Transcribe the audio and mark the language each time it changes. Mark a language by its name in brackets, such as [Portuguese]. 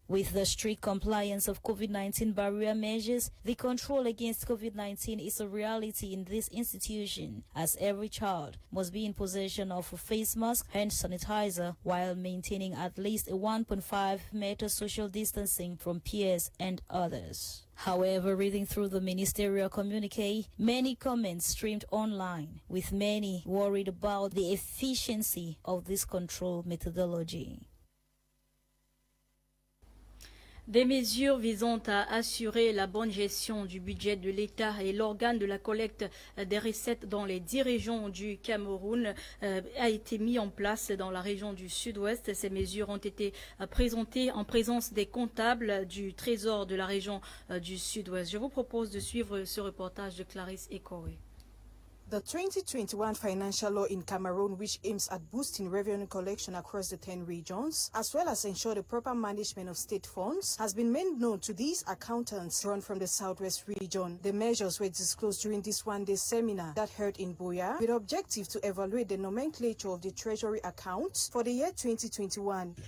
[English] With the strict compliance of COVID-19 barrier measures, the control against COVID-19 is a reality in this institution, as every child must be in possession of a face mask, hand sanitizer, while maintaining at least a 1.5 meter social distancing from peers and others. However, reading through the ministerial communique, many comments streamed online, with many worried about the efficiency of this control methodology. [French] Des mesures visant à assurer la bonne gestion du budget de l'État et l'organe de la collecte des recettes dans les 10 régions du Cameroun a été mis en place dans la région du Sud-Ouest. Ces mesures ont été présentées en présence des comptables du Trésor de la région du Sud-Ouest. Je vous propose de suivre ce reportage de Clarisse Ekowe. [English] The 2021 financial law in Cameroon, which aims at boosting revenue collection across the 10 regions, as well as ensure the proper management of state funds, has been made known to these accountants drawn from the Southwest region. The measures were disclosed during this one-day seminar that held in Buea, with the objective to evaluate the nomenclature of the Treasury accounts for the year 2021.